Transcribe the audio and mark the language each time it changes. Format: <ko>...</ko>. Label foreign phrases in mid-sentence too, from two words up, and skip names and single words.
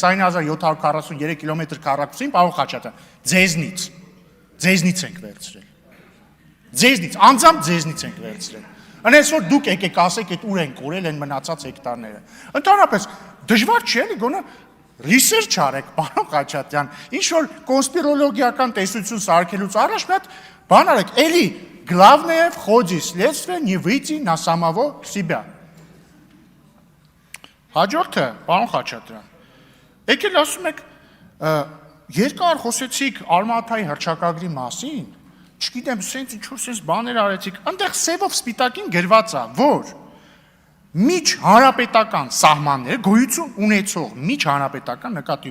<hy>20743 կիլոմետր քառակուսին, պարոն Խաչատրյան, ձեզնից ենք վերցրել։ Ձեզնից, անձամբ ձեզնից ենք վերցրել։ Այնպես որ դուք եկեք ասեք այդ ուր են կորել են մնացած հեկտարները։ Ընդհանրապես դժվար չի էլի գոնե research արեք, պարոն Խաչատրյան, ինչ որ կոնսպիրոլոգիական տեսություն սարքելուց առաջ մի հատ բան արեք, էլի</hy> <ru>главное в ходе следствия не выйти на самого себя։</ru> <hy>Հաջորդը, պարոն Խաչատրյան, եկել ասում եք երկար խոսեցիք Արմաթայի հռչակագրի մասին, չգիտեմ, սենց ինչ-որ սենց բաներ արեցիք, այնտեղ սևով սպիտակին գրված է, որ միջ հանրապետական սահմանները, գոյություն ունեցող միջ հանրապետական նկատի</hy>